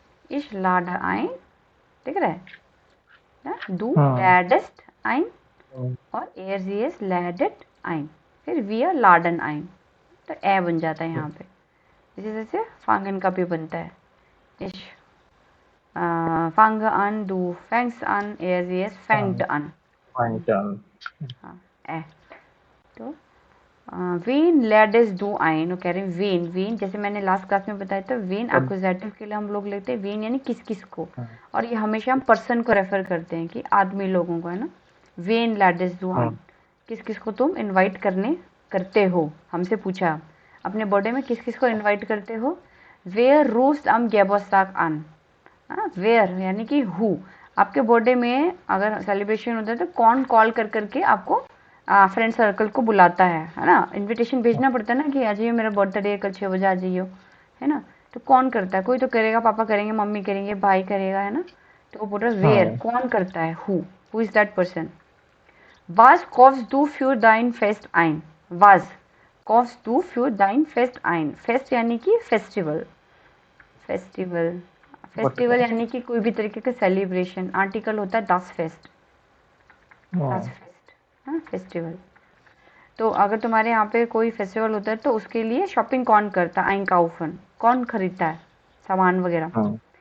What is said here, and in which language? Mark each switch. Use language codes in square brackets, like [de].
[hi] इश लाडा आइन, दिख रहा है ना, डू लैडेस्ट आइन, और एयरजीएस लैडेट आइन, फिर वियर लाडन आइन, तो ए बन जाता है यहाँ पे। इसी तरह से फांगन का भी बनता है, इश [de] fange an, du fängst an, sie es fängt an. Fängt an. [hi] हाँ तो [de] wen lädst du ein, [hi] वो कह रहे हैं वेन। वेन जैसे मैंने लास्ट क्लास में बताया था, वेन एक्विजिटिव के लिए हम लोग लेते हैं वेन यानी किस किस को, और ये हमेशा हम पर्सन को रेफर करते हैं कि आदमी लोगों को, है ना। वेन [de] lädst du ein, [hi] किस किस को तुम इनवाइट करते हो, हमसे पूछा अपने बर्थडे में किस किस को इनवाइट करते हो। [de] wer ruft am Geburtstag an, [hi] where यानी कि हु, आपके बर्थडे में अगर सेलिब्रेशन होता है तो कौन कॉल कर करके आपको फ्रेंड सर्कल को बुलाता है ना। इनविटेशन भेजना पड़ता है ना कि आ जाइए मेरा बर्थडे कल 6 बजे आ जाइए, है ना। तो कौन करता है, कोई तो करेगा, पापा करेंगे, मम्मी करेंगे, भाई करेगा, है ना। तो वो बोल रहा है वेयर, कौन करता है, who is that person. [de] Was kaufst du für dein Fest ein? Was kaufst du für dein Fest ein? [hi] Fest यानी कि फेस्टिवल, फेस्टिवल फेस्टिवल यानी कि कोई भी तरीके का सेलिब्रेशन। आर्टिकल होता है [de] das Fest, das Fest, [hi] हाँ फेस्टिवल। तो अगर तुम्हारे यहाँ पे कोई फेस्टिवल होता है तो उसके लिए शॉपिंग कौन करता है, einkaufen, कौन खरीदता है सामान वगैरह।